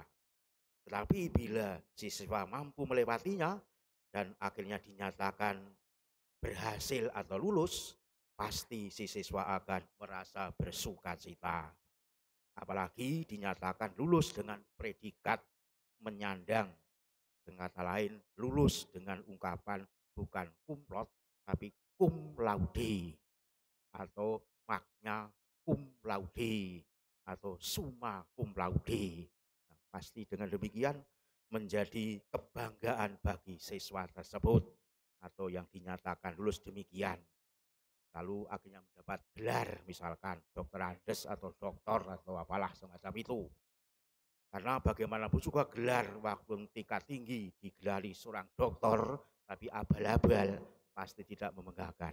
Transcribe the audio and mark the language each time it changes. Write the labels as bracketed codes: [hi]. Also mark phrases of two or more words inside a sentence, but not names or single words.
[id] Tetapi bila si siswa mampu melewatinya dan akhirnya dinyatakan berhasil atau lulus, pasti si siswa akan merasa bersukacita. Apalagi dinyatakan lulus dengan predikat menyandang. Dengan kata lain, lulus dengan ungkapan bukan kumlot, tapi [la] cum laude [id] atau [la] magna cum laude [id] atau [la] summa cum laude. [id] Nah, pasti dengan demikian menjadi kebanggaan bagi siswa tersebut atau yang dinyatakan lulus demikian. Lalu akhirnya mendapat gelar misalkan dokter Andes atau doktor atau apalah semacam itu. Karena bagaimanapun juga gelar waktu tingkat tinggi digelari seorang dokter tapi abal-abal pasti tidak membanggakan.